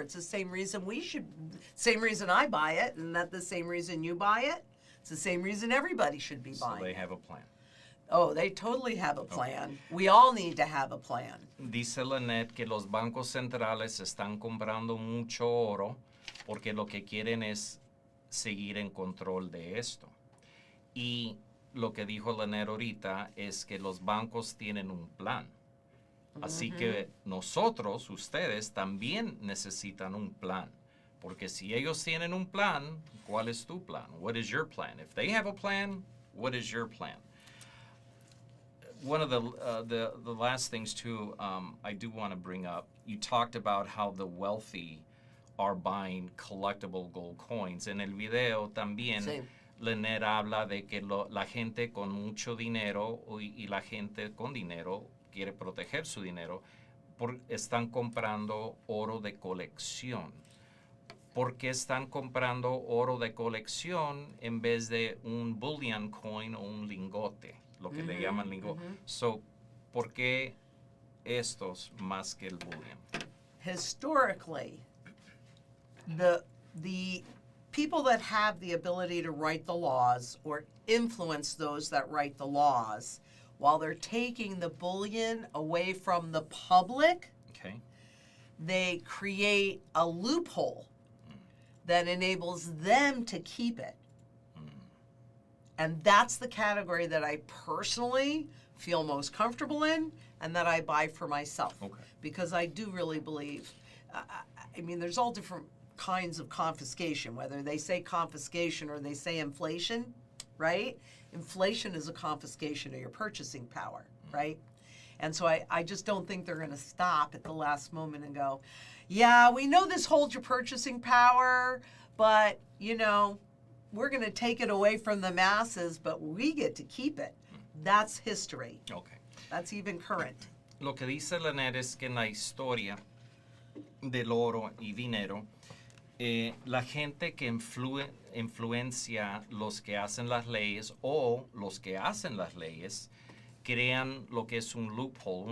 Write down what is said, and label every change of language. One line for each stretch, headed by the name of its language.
English: It's the same reason same reason I buy it, and not the same reason you buy it. It's the same reason everybody should be buying. So they have a plan. Oh, they totally have a plan. Okay. We all need to have a plan.
Spanish: Dice Lynette que los bancos centrales están comprando mucho oro porque lo que quieren es seguir en control de esto. Y lo que dijo Lynette ahorita es que los bancos tienen un plan. Así que nosotros, ustedes, también necesitan un plan. Porque si ellos tienen un plan, ¿cuál es tu plan?
English: What is your plan? If they have a plan, what is your plan? One of the last things, too, I do want to bring up, you talked about how the wealthy are buying collectible gold coins.
Spanish: En el video también Lynette habla de que la gente con mucho dinero y la gente con dinero quiere proteger su dinero, están comprando oro de colección. ¿Por qué están comprando oro de colección en vez de un bullion coin o un lingote? Lo que le llaman lingote.
English: So,
Spanish: ¿por qué estos más que el bullion?
English: Historically, the people that have the ability to write the laws or influence those that write the laws, while they're taking the bullion away from the public, Okay. they create a loophole that enables them to keep it. And that's the category that I personally feel most comfortable in and that I buy for myself. Okay. Because I do really believe, I mean, there's all different kinds of confiscation, whether they say confiscation or they say inflation, right? Inflation is a confiscation of your purchasing power, right? And so I just don't think they're going to stop at the last moment and go, yeah, we know this holds your purchasing power, but, you know, we're going to take it away from the masses, but we get to keep it. That's history. Okay. That's even current.
Spanish: Lo que dice Lynette es que en la historia del oro y dinero, la gente que influencia los que hacen las leyes o los que hacen las leyes crean lo que es un loophole.